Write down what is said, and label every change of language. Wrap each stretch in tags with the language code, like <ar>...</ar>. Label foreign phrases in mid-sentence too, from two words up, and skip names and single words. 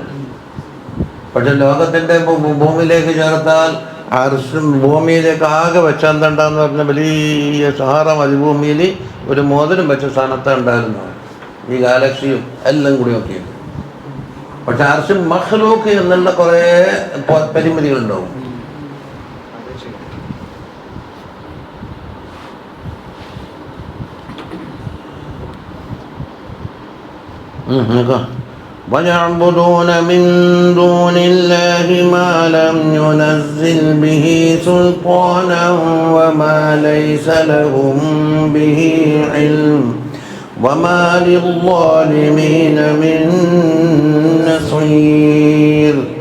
<ml>പക്ഷെ ലോകത്തിൻ്റെ ഭൂമിയിലേക്ക് ചേർത്താൽ അർശ് ഭൂമിയിലേക്ക് ആകെ വെച്ച എന്തുണ്ടാന്ന് പറഞ്ഞ വലിയ സഹാറ മരുഭൂമിയിൽ ഒരു മോതിരം വെച്ച സ്ഥാനത്ത് ഉണ്ടായിരുന്നു ഈ ഗാലക്സിയും എല്ലാം കൂടിയൊക്കെ. പക്ഷെ അർശ് മഖ്ലൂക്ക് എന്നുള്ള കുറേ പരിമിതികളുണ്ടാവും.</ml> <ar>وَيَعْبُدُونَ مِن دُونِ اللَّهِ مَا لَمْ يُنَزِّلْ بِهِ سُلْطَانًا وَمَا لَيْسَ لَهُم بِهِ عِلْمٌ وَمَا لِلظَّالِمِينَ مِن نَّصِيرٍ.</ar>